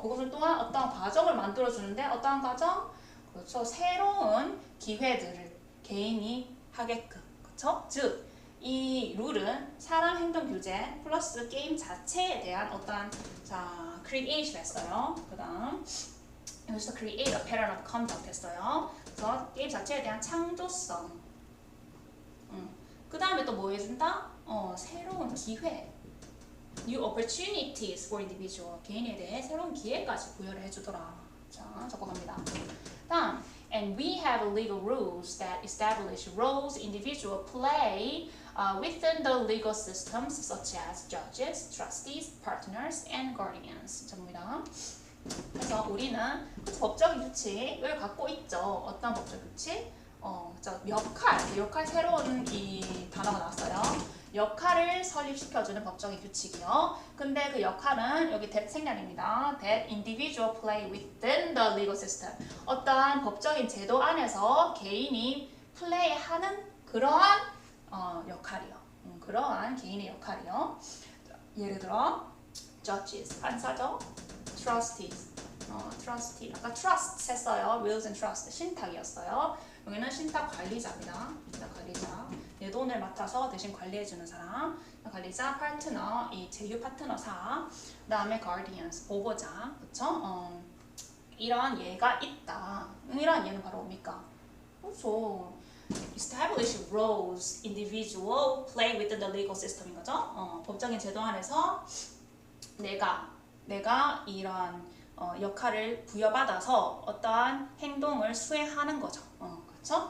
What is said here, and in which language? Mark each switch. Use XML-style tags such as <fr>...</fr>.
<ko>그것은 또한 어떤 과정을 만들어주는데 어떠한 과정? 그렇죠? 새로운 기회들을 개인이 하게끔. 그렇죠? 즉, 이 룰은 사람 행동 규제 플러스 게임 자체에 대한 어떠한 creation 했어요. 그 다음 여기서</ko> <en>create a pattern of conduct</en> <ko>했어요. 그래서 게임 자체에 대한 창조성. 그 다음에 또 뭐 해준다? 새로운 기회.</ko> <en>New opportunities for individual.</en> <ko>개인에 대해 새로운 기회까지 부여를 해주더라. 자, 적어갑니다. 다음,</ko> <en>and we have legal rules that establish roles individual play within the legal systems such as judges, trustees, partners, and guardians.</en> <ko>접니다. 그래서 우리는 법적인 규칙을 갖고 있죠. 어떤 법적 규칙? 역할 새로운 이 단어가 나왔어요. 역할을 설립시켜주는 법적인 규칙이요. 근데 그 역할은 여기 that 생략입니다.</ko> <en>that individual play within the legal system.</en> <ko>어떠한 법적인 제도 안에서 개인이 플레이하는 그러한 역할이요. 그러한 개인의 역할이요. 예를 들어 judges, 판사죠.</ko> <en>trustees, trustee.</en> <ko>아까</ko> <en>trust</en> <ko>했어요.</ko> <en>wills and trust,</en> <ko>신탁이었어요. 여기는 신탁 관리자입니다. 신탁 관리자. 내 돈을 맡아서 대신 관리해주는 사람. 관리자, 파트너, 이 제휴 파트너사. 그 다음에 guardians, 보호자. 그쵸? 이런 예가 있다. 이런 예는 바로 뭡니까? 그렇죠.</ko> <en>Establish roles, individual, play within the legal system</en> <ko>인 거죠. 법적인 제도 안에서 내가 이런 역할을 부여받아서 어떠한 행동을 수행하는 거죠. 그렇죠?</ko>